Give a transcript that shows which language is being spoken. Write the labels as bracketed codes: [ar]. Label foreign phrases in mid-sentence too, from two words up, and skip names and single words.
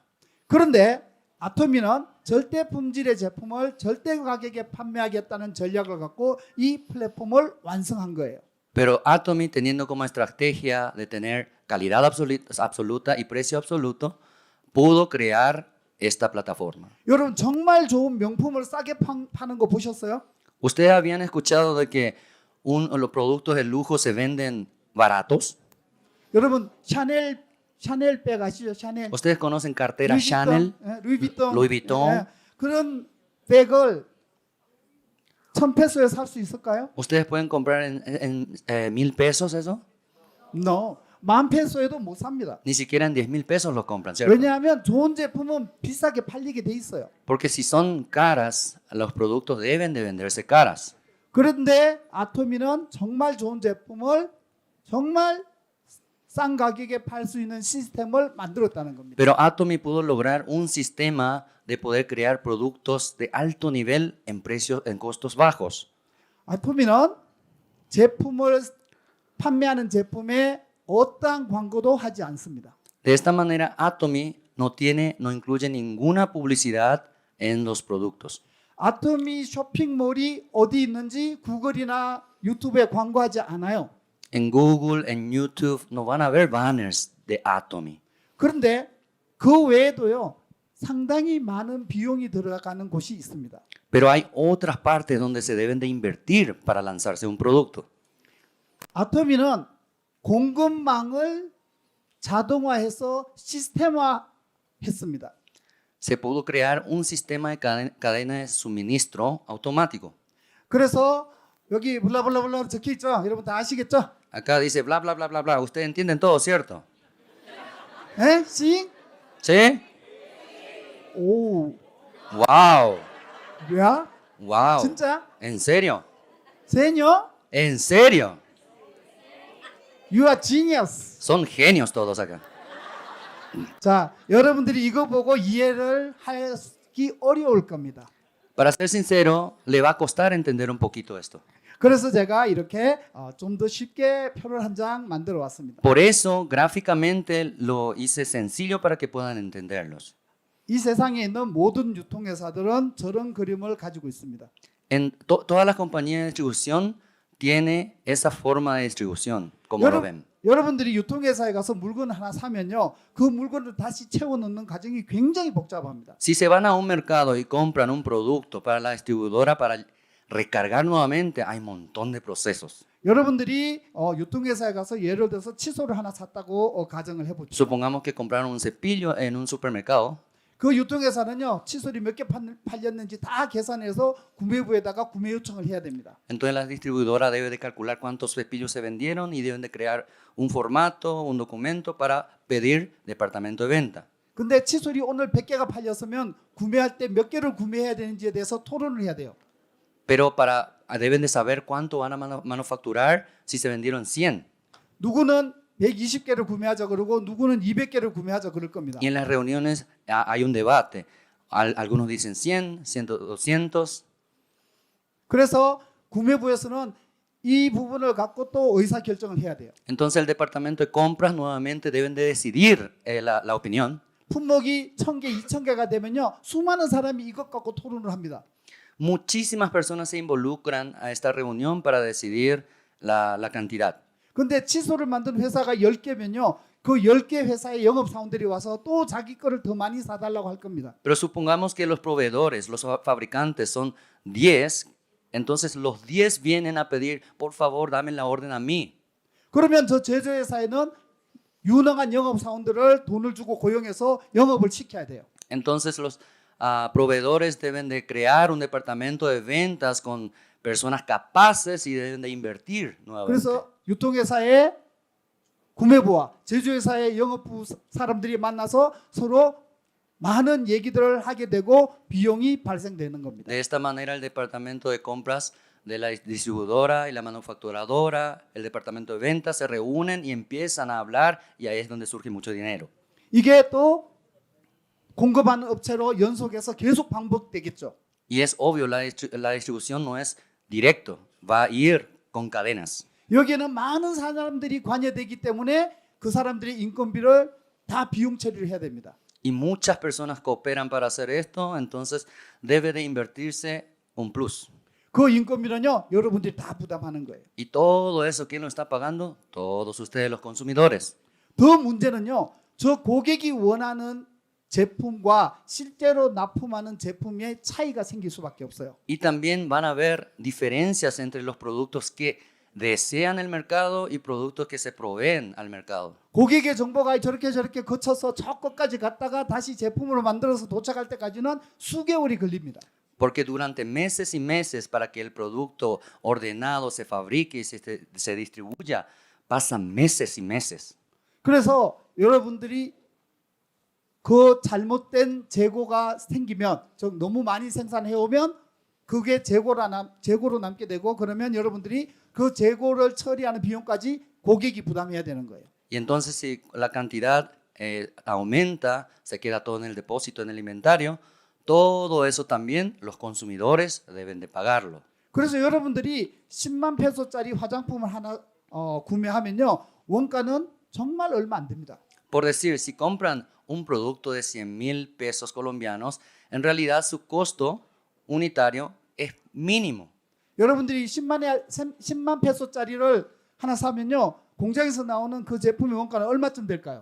[ko] 그런데 애터미는 절대 품질의 제품을 절대 가격에 판매하겠다는 전략을 갖고 이 플랫폼을 완성한 거예요. [es] Pero Atomy, teniendo como estrategia de tener calidad absoluta y precio absoluto, pudo crear esta plataforma. [ko] 여러분 정말 좋은 명품을 싸게 파는 거 보셨어요? [es] ¿Ustedes habían escuchado de que los productos de lujo se venden baratos? [ko] 여러분 샤넬 백 아시죠? 샤넬. [es] ¿Ustedes conocen carteras Chanel? [ko] 루이비통. [es] Louis Vuitton. [ko] 그런 백을 1,000페소에 살 수 있을까요? [es] ¿Ustedes pueden comprar en 1,000 pesos eso? No. [ko] 10,000페소에도 못 삽니다. [es] Ni siquiera en 10,000 pesos lo compran, ¿cierto? [ko] 왜냐하면 좋은 제품은 비싸게 팔리게 돼 있어요. [es] Porque si son caras, los productos deben de venderse caras. [ko] 그런데 애터미는 정말 좋은 제품을 정말 싼 가격에 팔 수 있는 시스템을 만들었다는 겁니다. [es] Pero Atomy pudo lograr un sistema de poder crear productos de alto nivel en costos bajos. [ko] 애터미는 제품을 판매하는 제품에 어떠한 광고도 하지 않습니다. [es] De esta manera, Atomy no incluye ninguna publicidad en los productos. [ko] 아토미 쇼핑몰이 어디 있는지 구글이나 유튜브에 광고하지 않아요. [es] En Google, en YouTube, no van a ver banners de Atomy. [ko] 그런데 그 외에도요, 상당히 많은 비용이 들어가는 곳이 있습니다. [es] Pero hay otras partes donde se deben de invertir para lanzarse un producto. [ko] 아토미는 공급망을 자동화해서 시스템화했습니다. [es] Se pudo crear un sistema de cadena de suministro automático. [ko] 그래서 여기 블라블라블라 적혀 있죠. 여러분 다 아시겠죠? [es] Acá dice bla, bla, bla, bla, bla. Ustedes entienden todo, ¿cierto? 에? 씨? ¿Sí? 오, ¡Wow! [ko] 뭐야? ¡Wow! 진짜? [es] ¿En serio? 세뇨? ¿En serio? [en] You are genius. [es] Son genios todos acá. [ko] 자, 여러분들이 이거 보고 이해를 하기 어려울 겁니다. [es] Para ser sincero, le va a costar entender un poquito esto. [ko] 그래서 제가 이렇게 좀 더 쉽게 표를 한 장 만들어 왔습니다. [es] Por eso, gráficamente lo hice sencillo para que puedan entenderlos. [ko] 이 세상에 있는 모든 유통회사들은 저런 그림을 가지고 있습니다. [es] En todas las compañías de distribución tiene esa forma de distribución, como lo ven. [ko] 여러분들이 유통회사에 가서 물건 하나 사면요, 그 물건을 다시 채워 넣는 과정이 굉장히 복잡합니다. [es] Si se van a un mercado y compran un producto para la distribuidora para recargar nuevamente, hay un montón de procesos. [ko] 여러분들이 유통회사에 가서 예를 들어서 칫솔을 하나 샀다고 가정을 해보죠. [es] Supongamos que compraron un cepillo en un supermercado. [ko] 그 유통회사는요, 칫솔이 몇 개 팔렸는지 다 계산해서 구매부에다가 구매 요청을 해야 됩니다. [es] Entonces la distribuidora debe de calcular cuántos cepillos se vendieron y deben de crear un formato, un documento para pedir departamento de venta. [ko] 근데 칫솔이 오늘 100개가 팔렸으면 구매할 때 몇 개를 구매해야 되는지에 대해서 토론을 해야 돼요. [es] Pero deben de saber cuánto van a manufacturar si se vendieron 100. [ko] 누구는 120개를 구매하자 그러고 누구는 200개를 구매하자 그럴 겁니다. [es] Y en las reuniones hay un debate. Algunos dicen 100, 100, 200. [ko] 그래서 구매부에서는 이 부분을 갖고 또 의사 결정을 해야 돼요. [es] Entonces el departamento de compras nuevamente deben de decidir la opinión. [ko] 품목이 1000개, 2000개가 되면요, 수많은 사람이 이것 갖고 토론을 합니다. [es] Muchísimas personas se involucran a esta reunión para decidir la cantidad. [ko] 근데 칫솔을 만든 회사가 10개면요, 그 10개 회사의 영업사원들이 와서 또 자기 거를 더 많이 사달라고 할 겁니다. [es] Pero supongamos que los proveedores, los fabricantes son 10, entonces los 10 vienen a pedir, por favor, dame la orden a mí. [ko] 그러면 저 제조회사에는 유능한 영업사원들을 돈을 주고 고용해서 영업을 시켜야 돼요. [es] Entonces los proveedores deben de crear un departamento de ventas con personas capaces y deben de invertir nuevamente. [ko] 그래서 유통회사의 구매부와 제조회사의 영업부 사람들이 만나서 서로 많은 얘기들을 하게 되고 비용이 발생되는 겁니다. [es] De esta manera el departamento de compras de la distribuidora y la manufacturadora, el departamento de ventas se reúnen y empiezan a hablar y ahí es donde surge mucho dinero. [ko] 이게 또 공급하는 업체로 연속해서 계속 반복되겠죠. [es] Y es obvio, la distribución no es directo, va a ir con cadenas. [ko] 여기에는 많은 사람들이 관여되기 때문에 그 사람들이 인건비를 다 비용 처리를 해야 됩니다. [es] Y muchas personas cooperan para hacer esto, entonces debe de invertirse un plus. [ko] 그 인건비는요, 여러분들이 다 부담하는 거예요. [es] Y todo eso, ¿quién lo está pagando? Todos ustedes, los consumidores. [ko] 더 문제는요, 저 고객이 원하는 제품과 실제로 납품하는 제품의 차이가 생길 수밖에 없어요. [es] Y también van a haber diferencias entre los productos que desean el mercado y productos que se proveen al mercado. [ko] 고객의 정보가 저렇게 거쳐서 저 끝까지 갔다가 다시 제품으로 만들어서 도착할 때까지는 수개월이 걸립니다. [es] Porque durante meses y meses para que el producto ordenado se fabrique y se distribuya, pasan meses y meses. [ko] 그래서 여러분들이 그 잘못된 재고가 생기면, 즉 너무 많이 생산해 오면 그게 재고로 남게 되고, 그러면 여러분들이 그 재고를 처리하는 비용까지 고객이 부담해야 되는 거예요. [es] Y entonces si la cantidad aumenta, se queda todo en el depósito, en el inventario, todo eso también los consumidores deben de pagarlo. [ko] 그래서 여러분들이 10만 페소짜리 화장품을 하나 구매하면요. 원가는 정말 얼마 안 됩니다. [es] Por decir, si compran un producto de 100,000 pesos colombianos, en realidad su costo unitario es mínimo. [ko] 여러분들이 10만 페소짜리를 하나 사면요. 공장에서 나오는 그 제품의 원가는 얼마쯤 될까요?